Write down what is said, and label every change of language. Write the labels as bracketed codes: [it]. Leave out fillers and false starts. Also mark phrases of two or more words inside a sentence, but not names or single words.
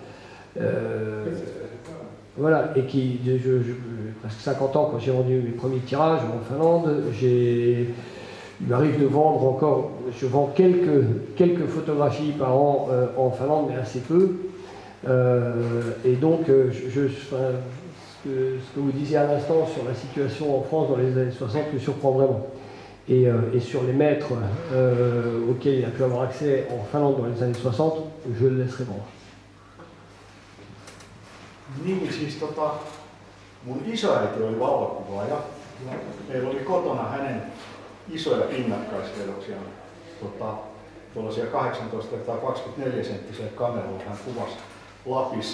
[fr] Voilà, et presque 50 ans, quand j'ai vendu mes premiers tirages en Finlande, il m'arrive de vendre encore, je vends quelques photographies par an en Finlande, mais assez peu. Et donc, ce que vous disiez à l'instant sur la situation en France dans les années 60 me surprend vraiment. Et sur les maîtres auxquels il a pu avoir accès en Finlande dans les années 60, je le laisserai vendre. [fi] Niin, siis mun isoäiti oli valokuvaaja. Meillä oli kotona hänen isoja pinnakkaisvedoksia, tuollaisia 18-24-senttisiä kameroita hän kuvasi Lapissa.